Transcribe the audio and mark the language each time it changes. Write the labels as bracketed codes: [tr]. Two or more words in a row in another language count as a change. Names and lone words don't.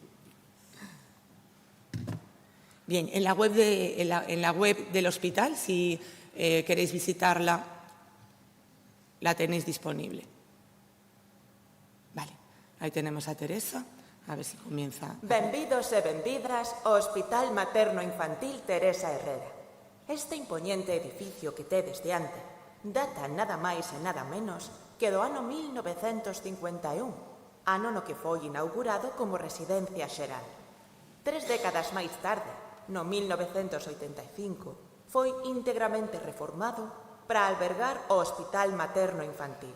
[es] Bien, en la web del hospital, si queréis visitarla, la tenéis disponible. Vale, ahí tenemos a Teresa. A ver si comienza. [gl] Benvidos e benvidas ao Hospital Materno Infantil Teresa Herrera. Este impoñente edificio que tedes diante data nada máis e nada menos que do ano 1951, ano no que foi inaugurado como residencia xeral. 3 décadas máis tarde, no 1985, foi íntegramente reformado para albergar o Hospital Materno Infantil.